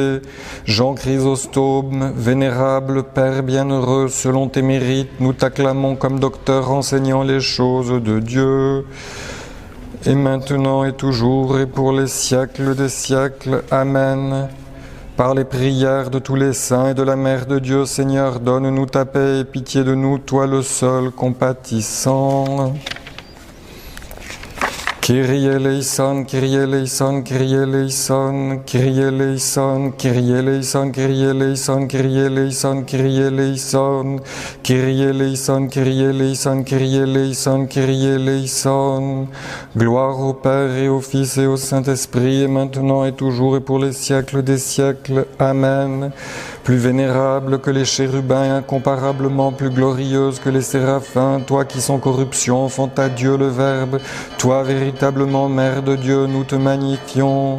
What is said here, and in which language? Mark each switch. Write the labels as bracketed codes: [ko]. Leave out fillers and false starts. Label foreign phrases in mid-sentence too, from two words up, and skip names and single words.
[fr] Jean Chrysostome, vénérable Père bienheureux, selon tes mérites, nous t'acclamons comme docteur enseignant les choses de Dieu. Et maintenant et toujours et pour les siècles des siècles. Amen. Par les prières de tous les saints et de la Mère de Dieu, Seigneur, donne-nous ta paix et pitié de nous, toi le seul compatissant. [el] Κύριε ἐλέησον, Κύριε ἐλέησον, Κύριε ἐλέησον, Κύριε ἐλέησον, Κύριε ἐλέησον, Κύριε ἐλέησον, Κύριε ἐλέησον, Κύριε ἐλέησον, Κύριε ἐλέησον, Κύριε ἐλέησον, Κύριε ἐλέησον, Κύριε ἐλέησον. [fr] Gloire au Père et au Fils et au Saint-Esprit, et maintenant et toujours et pour les siècles des siècles. Amen. Plus vénérable que les chérubins, incomparablement plus glorieuse que les séraphins, toi qui sans corruption enfante à Dieu le Verbe, toi véritablement Mère de Dieu, nous te magnifions.